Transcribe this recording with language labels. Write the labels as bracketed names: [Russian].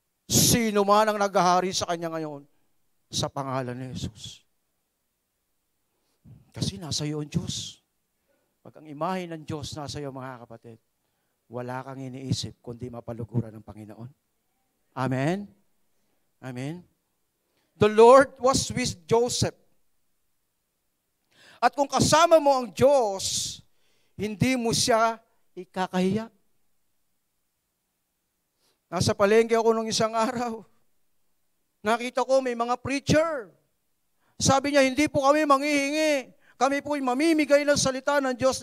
[Filipino] Sino man ang naghahari sa kanya ngayon? Sa pangalan ni Jesus. Kasi nasa iyo ang Diyos. Pag ang imahe ng Diyos nasa iyo, mga kapatid, wala kang iniisip kundi mapaluguran ng Panginoon. Amen? Amen? [English] The Lord was with Joseph. [Filipino] At kung kasama mo ang Diyos, hindi mo siya ikakahiya. Nasa palengke ako nung isang araw. Nakita ko may mga preacher. Sabi niya, hindi po kami manghihingi. Kami po mamimigay ng salita ng Diyos.